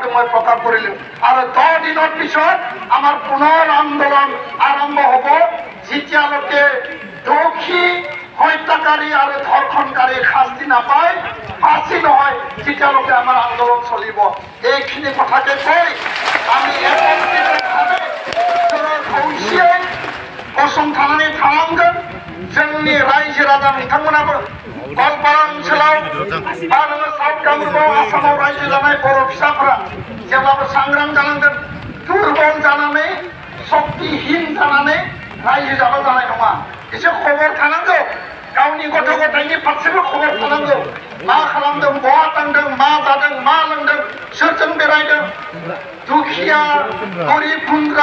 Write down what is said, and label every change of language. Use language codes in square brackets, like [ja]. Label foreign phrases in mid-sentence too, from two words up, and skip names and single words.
[as] মই প্ৰকাশ কৰিলোঁ আৰু 10 দিনৰ পিছত আমাৰ পুনৰ আন্দোলন আৰম্ভ হ'ব যেতিয়ালৈকে দোষী হত্যাকাৰী আৰু ধৰ্ষণকাৰীৰ শাস্তি নাপায় ফাঁচি নহয় তেতিয়ালৈকে আমাৰ আন্দোলন চলিব এইখিনি কথাকে কৈ আমি একত্ৰিতভাৱে [brx] खौसेयै गसंथानानै थानांगोन जोंनि रायजो राजा बिथांमोनाबो गवालपारा ओनसोलाव बा नोङो साउथ कामरुपाव आसामाव रायजो जानाय बर' फिसाफोरा जेब्लाबो सांग्रां जानांगोन दुर्बल जानानै शक्तिहीन जानानै रायजो जाबा जानाय नङा एसे खबर थानांगौ गावनि गथ' गथायनि फारसेबो खबर थानांगौ मा खालामदों बहा थांदों मा जादों मा लोंदों सोरजों बेरायदों दुखिया गरिब गुन्द्रा